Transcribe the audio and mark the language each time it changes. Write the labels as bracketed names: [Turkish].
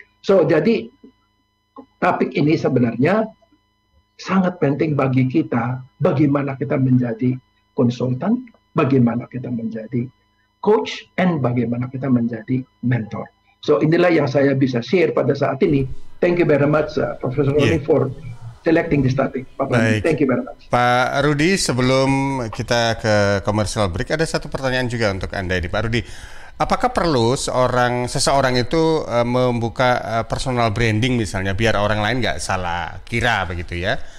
[Indonesian] So, jadi topik ini sebenarnya sangat penting bagi kita, bagaimana kita menjadi konsultan, bagaimana kita menjadi coach, and bagaimana kita menjadi mentor. So, inilah yang saya bisa share pada saat ini. [English] Thank you very much, Profesor Roni, for selecting this topic. [Indonesian] Baik. [English] Thank you very much. [Indonesian] Pak Rudi, sebelum kita ke commercial break, ada satu pertanyaan juga untuk Anda ini, Pak Rudi. Apakah perlu seseorang itu membuka personal branding misalnya, biar orang lain nggak salah kira begitu ya?